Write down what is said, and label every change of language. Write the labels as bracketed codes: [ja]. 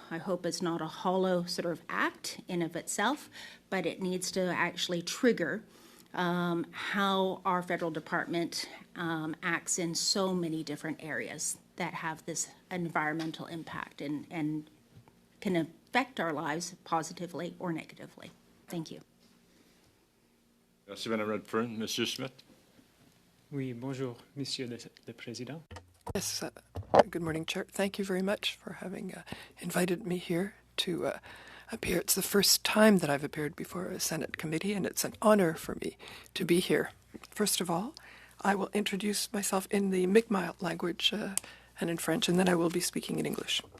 [en] I hope it's not a hollow sort of act in of itself, but it needs to actually trigger how our federal department acts in so many different areas that have this environmental impact and can affect our lives positively or negatively. Thank you. [fr] Merci, Madame Redfern. Monsieur Smith. Oui, bonjour, Monsieur le Président. [en] Yes, good morning, Chair. Thank you very much for having invited me here to appear. It's the first time that I've appeared before a Senate committee, and it's an honor for me to be here. First of all, I will introduce myself in the Mi'kmaq language and in French, and then I will be speaking in English.